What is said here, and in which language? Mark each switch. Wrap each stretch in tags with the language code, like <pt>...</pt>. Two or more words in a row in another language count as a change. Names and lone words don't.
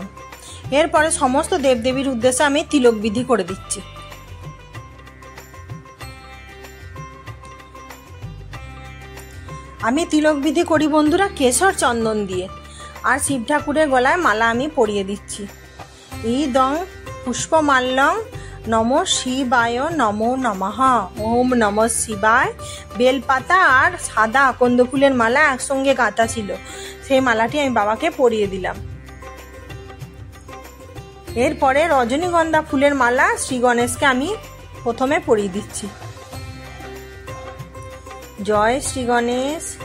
<bn>এরপরে সমস্ত দেবদেবীর উদ্দেশ্যে আমি তিলক বিধি করে দিচ্ছি। আমি তিলক বিধি করি বন্ধুরা কেশর চন্দন দিয়ে, আর শিব ঠাকুরের গলায় মালা আমি পরিয়ে দিচ্ছি।</bn> <sa>ইদং পুষ্পমাল্যং নম শিবায় নমো নমঃ, ওম নমঃ শিবায়।</sa> <bn>বেলপাতা আর সাদা আকন্দ ফুলের মালা একসঙ্গে গাঁথা ছিল, সেই মালাটি আমি বাবাকে পরিয়ে দিলাম। এরপরে রজনীগন্ধা ফুলের মালা শ্রী গণেশকে আমি প্রথমে পরিয়ে দিচ্ছি। জয় শ্রী গণেশ।</bn>